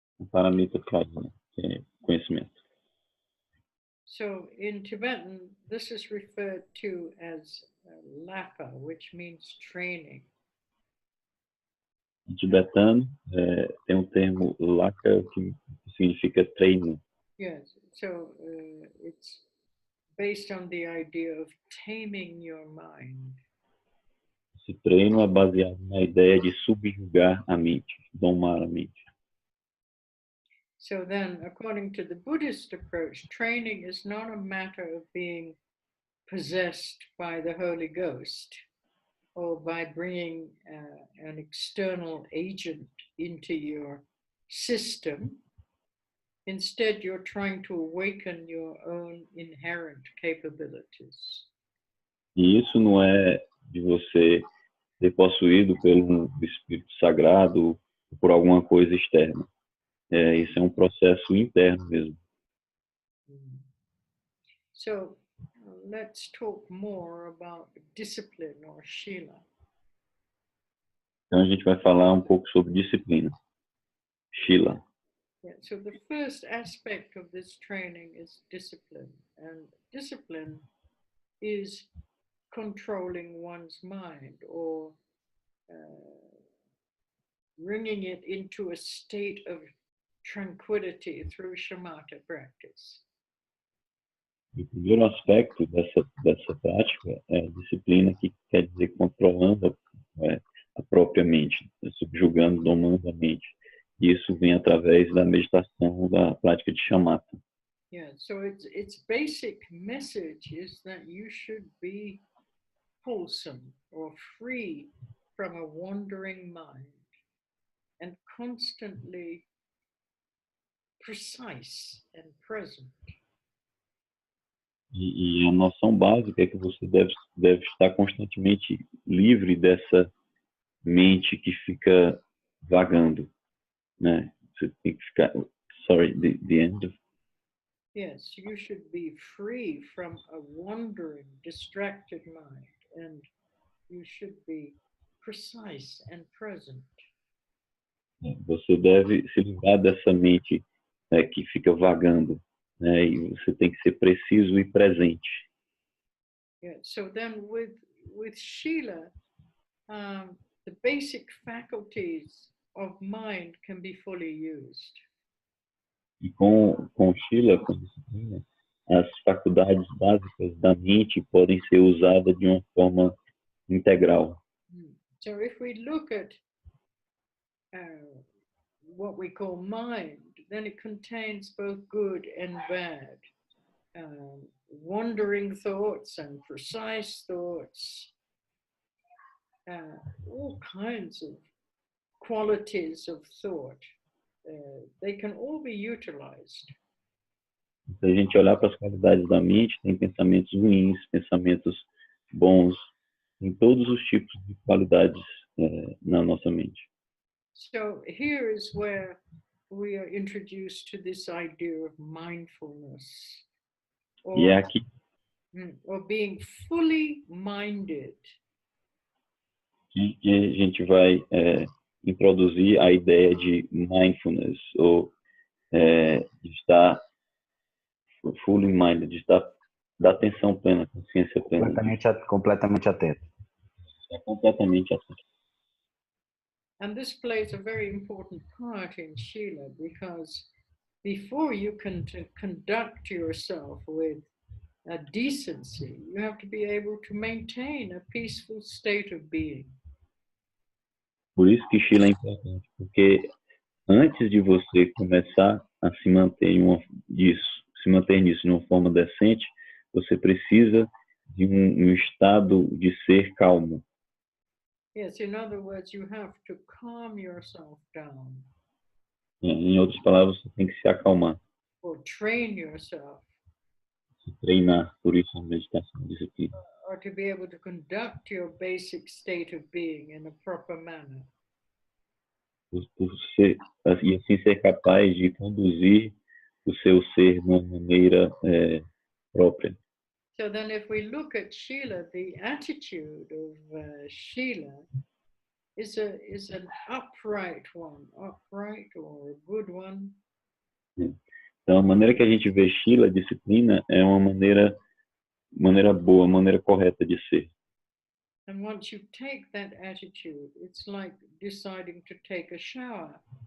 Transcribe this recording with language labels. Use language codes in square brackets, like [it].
[pt] Paramita Prajna, que é conhecimento. [en] So in Tibetan, this is referred to as lapa, which means training. [pt] Em tibetano, tem termo laka, que significa treino. [en] Yes, so it's based on the idea of taming your mind. [pt] Esse treino é baseado na ideia de subjugar a mente, domar a mente. [en] So then, according to the Buddhist approach, training is not a matter of being possessed by the Holy Ghost or by bringing an external agent into your system. Instead, you're trying to awaken your own inherent capabilities. [pt] E isso não é de você ser possuído pelo Espírito Sagrado ou por alguma coisa externa. Isso é um processo interno mesmo. [en] So let's talk more about discipline or Shila. [pt] Então a gente vai falar um pouco sobre disciplina. Shila. [en] Yeah, so the first aspect of this training is discipline. And discipline is controlling one's mind or bringing it into a state of tranquility through shamatha practice. [pt] O primeiro aspecto dessa prática é a disciplina, que quer dizer controlando a própria mente, subjugando, domando a mente. E isso vem através da meditação, da prática de shamatha. [en] Yeah, so its basic message is that you should be wholesome or free from a wandering mind and constantly precise and present. [pt] E a noção básica é que você deve estar constantemente livre dessa mente que fica vagando, né? Você tem que ficar... [en] Sorry, the end of... Yes, you should be free from a wandering, distracted mind, and you should be precise and present. [pt] Você deve se livrar dessa mente, né, que fica vagando, né? E você tem que ser preciso e presente. Yeah. [en] So then with Shila, the basic faculties of mind can be fully used. [pt] E com Shila, com disciplina, as faculdades básicas da mente podem ser usadas de uma forma integral. [en] So if we look at what we call mind, then it contains both good and bad, wandering thoughts and precise thoughts, all kinds of qualities of thought. They can all be utilized. [pt] Se a gente olhar para as qualidades da mente, tem pensamentos ruins, pensamentos bons, tem todos os tipos de qualidades na nossa mente. [en] So here is where we are introduced to this idea of mindfulness, [pt] E é aqui [en] or being fully minded. [pt] que a gente vai introduzir a ideia de mindfulness, ou de estar fully minded, de estar da atenção plena, consciência plena. Completamente atento. É completamente atento. [en] And this plays a very important part in Shila, because before you can conduct yourself with a decency, you have to be able to maintain a peaceful state of being. [pt] Por isso que Shila é importante, porque antes de você começar a se manter nisso de uma forma decente, você precisa de um estado de ser calmo. [en] Yes, in other words, you have to calm yourself down. [pt] Em outras palavras, você tem que se acalmar, [en] Or train yourself. [pt] se treinar. Por isso a meditação, a disciplina. [en] Or to be able to conduct your basic state of being in a proper manner. [pt] E assim ser capaz de conduzir o seu ser de uma maneira própria. [en] So then if we look at Shila, the attitude of Shila is an upright one, upright or a good one. [pt] Então, a maneira que a gente vê Shila, disciplina, é uma maneira boa, maneira correta de ser. [en] And once you take that attitude, it's like deciding to take a shower.